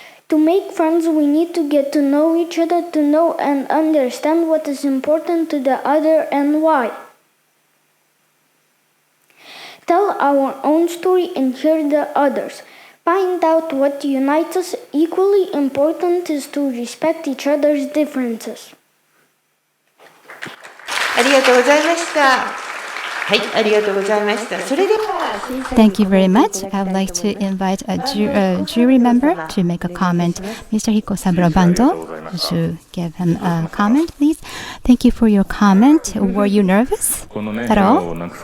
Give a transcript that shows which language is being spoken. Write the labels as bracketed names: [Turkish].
[English] To make friends, we need to get to know each other, to know and understand what is important to the other and why. Tell our own story and hear the others. Find out what unites us. Equally important is to respect each other's differences. [Japanese] ありがとうございました。はい、ありがとうございました。それでは [English] Thank you very much. I would like to invite a jury member to make a comment. Mr. Hiko Saburo Bando, to give him a comment, please. Thank you for your comment. Were you nervous at all?